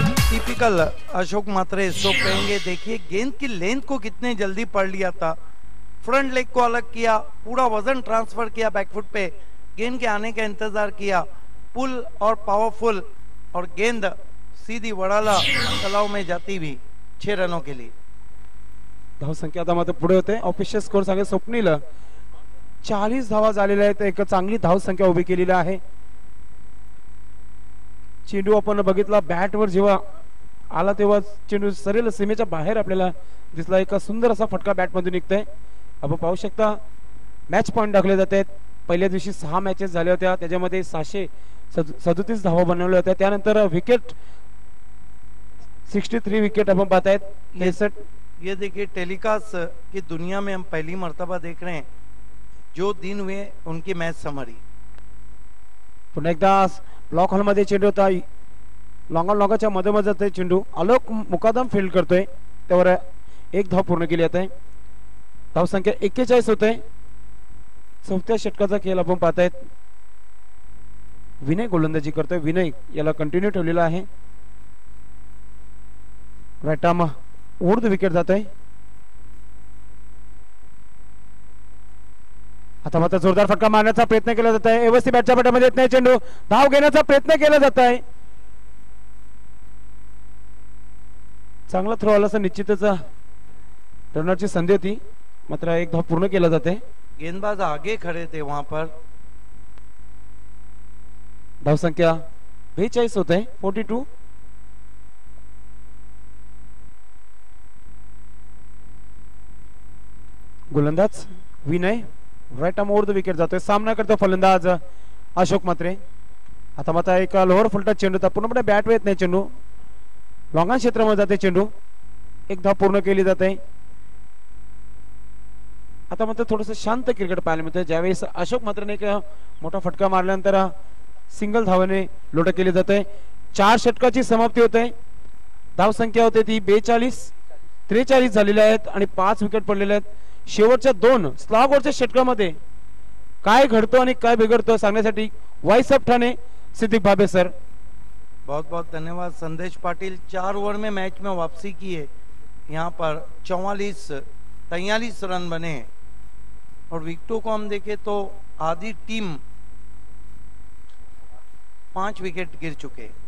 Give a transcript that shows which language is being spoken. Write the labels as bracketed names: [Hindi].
[Hindi] Typical Ashok मात्रे stroke कहेंगे। देखिए गेंद की लेंथ को कितने जल्दी पढ़ लिया था, फ्रंट लेग को अलग किया, पूरा वजन ट्रांसफर किया बैकफुट पे, गेंद के आने का इंतजार किया, पुल और पावरफुल, और गेंद सीधी वडाला तलाव में जाती भी 6 रनों के लिए। [Marathi] धाव संख्या आता मात्र पुढे होते। ऑफिशियल स्कोर सांगे स्वप्नील 40 धावा झालेल्या आहेत, एक चांगली धाव संख्या उभी केलेली आहे। चेंडू आपण बघितला बॅटवर जेव्हा आला तेव्हा चेंडू सरेल सीमेच्या बाहेर आपल्याला दिसला, एक सुंदर असा फटका बॅट मधून निघतोय। आपण पाहू शकता मॅच पॉइंट टाकले जात आहेत। पहिल्या दिवशी 6 मॅचेस झाल्या होत्या, त्याच्यामध्ये 637 धावा बनवल्या होत्या। त्यानंतर विकेट 63 विकेट आपण पाहतायत। 63 [Hindi] ये देखिए टेलीकास्ट की दुनिया में हम पहली मर्तबा देख रहे हैं जो दिन हुए उनकी मैच समरी। [Marathi] पुन्हा एकदा ब्लॉक हॉल मध्ये चेंडू होता, लॉंगाच्या मधोमध जाते चेंडू, आलोक मुकादम फील्ड करतोय, त्यावर एक धाव पूर्ण केली जाते। धाव संख्या 41 होते। चौथ्या षटकाचा खेळ आपण पाहतायत। विनय गोलंदाजी करतोय, विनय याला कंटिन्यू ठेवलेला आहे। राईट आर्म उर्ध विकेट जातोय। आता मात्र जोरदार फटका मारण्याचा प्रयत्न केला जात आहे। व्यवस्थित बॅटच्या पट्ट्यामध्ये येत नाही चेंडू, धाव घेण्याचा प्रयत्न केला जात आहे। चांगला थ्रो आला असं निश्चितच रनरची संधी होती, मात्र एक धाव पूर्ण केला जाते। [Hindi] गेंदबाज आगे खड़े थे वहां पर। [Marathi] धाव संख्या 42 होते, 42। गोलंदाज Vinay right arm over the wicket जातोय। सामना करतो फलंदाज अशोक मात्रे। आता मात्र एक लोअर फुलटच चेंडू होता, पूर्णपणे बॅट येत नाही चेंडू, लॉंगॉन क्षेत्रामध्ये जाते चेंडू, एक धाव पूर्ण केली जाते। आता मात्र थोडस शांत क्रिकेट पाहायला मिळतं, ज्यावेळेस अशोक मात्रेने एक मोठा फटका मारल्यानंतर सिंगल धावाने लोट केली जाते। 4 षटकाची समाप्ती होते। धाव संख्या होते ती 43 झालेल्या आहेत आणि 5 विकेट पडलेले आहेत। शेवटच्या 2 स्लॉगवरच्या षटकामध्ये काय घडतो आणि काय बिघडतो सांगण्यासाठी vice of Thane Siddique भाबे sir. [Hindi] बहुत बहुत धन्यवाद संदेश पाटिल। 4 ओवर में मैच में वापसी की है, यहाँ पर 43 रन बने और विकेटों को हम देखें तो आधी टीम 5 विकेट गिर चुके।